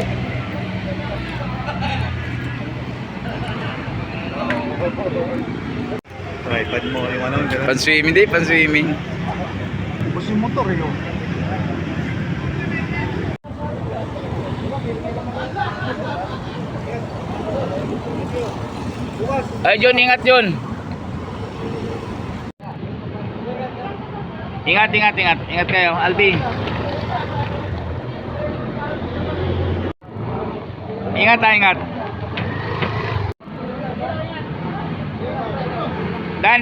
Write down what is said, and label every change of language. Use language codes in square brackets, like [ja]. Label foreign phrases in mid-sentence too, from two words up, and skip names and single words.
[tl] Tripod mo yung ano, gano'n. Pan-swimming din, pan-swimming. Bus yung motor eh, oh. Ay, John, ingat John. Ingat, ingat, ingat. Ingat kayo, Albi. Ingat, ingat. Dan, ingat.